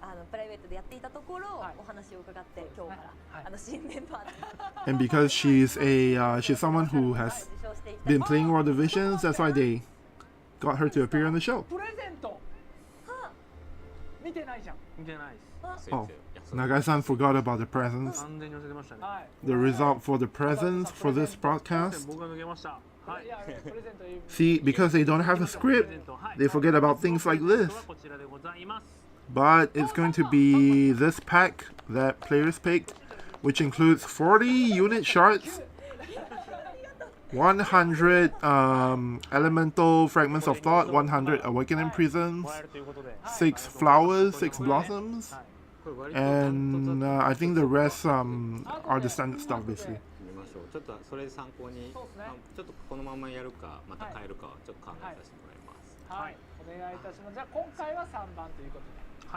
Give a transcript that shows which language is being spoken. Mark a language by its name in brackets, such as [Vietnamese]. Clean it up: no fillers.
[Japanese] プライベートでやっていたところお話を伺って今日から新メンバー [English] And because she's someone who has been playing World of Visions, that's why they got her to appear on the show. [Japanese] プレゼント見てないじゃん。見てないです。 [English] Oh, Nagai-san forgot about the presents. [Japanese] 完全に忘れてましたね。 [English] The result for the presents for this broadcast. [Japanese] 僕が抜けました。はい。 [English] See, because they don't have a script, they forget about things like this. [Japanese] こちらでございます。 [English] But it's going to be this pack that players picked, which includes 40 unit shards, 100 elemental fragments of thought, 100 awakening prisms, 6 flowers, 6 blossoms, and I think the rest are the standard stuff basically. [Japanese] ちょっとそれで参考に、ちょっとこのままやるかまた変えるかはちょっと考えさせてもらいます。はい、お願いいたします。じゃあ今回は3番ということで。